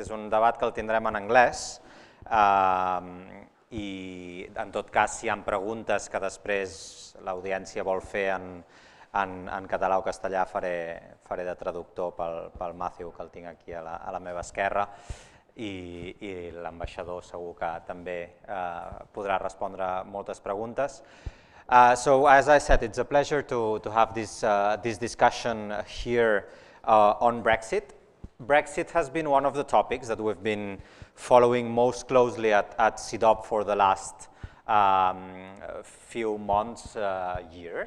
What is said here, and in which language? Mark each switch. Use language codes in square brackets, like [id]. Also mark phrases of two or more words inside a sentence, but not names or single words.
[ca] És un debat que el tindrem en anglès i en tot cas si hi ha preguntes que després l'audiència vol fer en català o castellà faré de traductor pel Matthew, que el tinc aquí a la meva esquerra, i l'ambaixador segur que també podrà respondre moltes preguntes. [en] So, as I said, it's a pleasure to have this discussion here on Brexit. Brexit has been one of the topics that we've been following most closely at CIDOB for the last few months, years.